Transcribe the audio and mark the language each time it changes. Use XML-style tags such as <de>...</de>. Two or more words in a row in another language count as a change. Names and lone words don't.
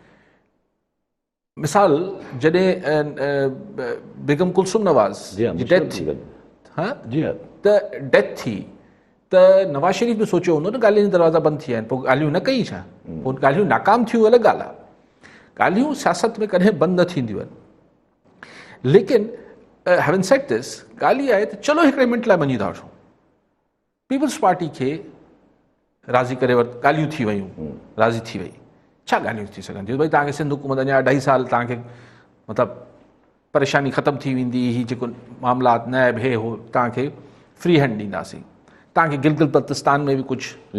<sd>मिसाल जॾहिं बेगम कुलसुम नवाज़ जी डेथ थी, त डेथ थी त नवाज़ शरीफ़ बि सोचियो हूंदो न ॻाल्हियुनि जा दरवाज़ा बंदि थी विया आहिनि, पोइ ॻाल्हियूं न कई छा? पोइ ॻाल्हियूं नाकाम थियूं अलॻि ॻाल्हि आहे। ॻाल्हियूं सियासत में कॾहिं बंदि न थींदियूं आहिनि।</sd> <en>लेकिन having said this,</en> <sd>ॻाल्हि इहा आहे त चलो हिकिड़े मिंट लाइ मञी था वठूं पीपल्स पार्टी खे राज़ी करे ॻाल्हियूं थी वियूं, राज़ी थी वई, छा ॻाल्हियूं थी सघनि थियूं? भई तव्हांखे सिंध हुकूमत अञा 2.5 साल तव्हांखे मतिलबु परेशानी ख़तमु थी वेंदी, ही जेको मामलात नैब हे हो तव्हांखे</sd> <en>free hand</en> <sd>ॾींदासीं, तव्हांखे गिलगित बल्तिस्तान में बि कुझु</sd>